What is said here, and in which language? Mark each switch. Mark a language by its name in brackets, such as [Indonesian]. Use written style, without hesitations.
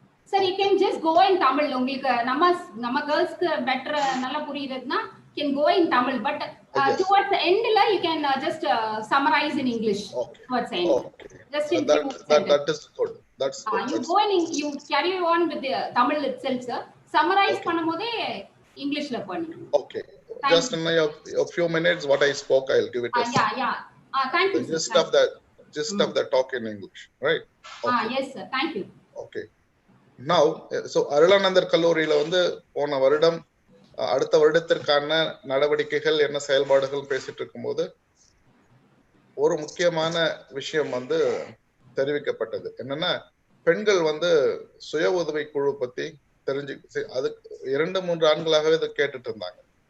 [English] Sir, you can just go in Tamil. [Tamil] உங்களுக்கு நம்ம girls-க்கு better நல்லா புரியுதுன்னா [English] can go in Tamil, but Yes. towards the end you can just summarize in English. Okay. Towards the end. Okay. Just in few sentences. That is good. That's good. You go in, you carry on with the Tamil itself, sir. [Tamil] Summarize பண்ணும்போதே Englishல பண்ணுங்க. [English] Okay. Just in a few minutes, what I spoke, I'll give it a yeah. Thank you, the sir. gist of the talk in English, right? Okay. Yes, sir. Thank you. Okay. [Tamil] Now, so Arulanandar கல்லூரியில வந்து போன வருடம் அடுத்த வருடத்திற்கான நடவடிக்கைகள் என்ன செயல்பாடுகள் பேசிட்டு இருக்கும்போது ஒரு முக்கியமான விஷயம் வந்து தெரிவிக்கப்பட்டது. என்னன்னா, பெண்கள் வந்து சுய உதவி குழு பத்தி தெரிஞ்சு அது 2-3 ஆண்டுகளாகவே இதை கேட்டுட்டு இருந்தாங்க.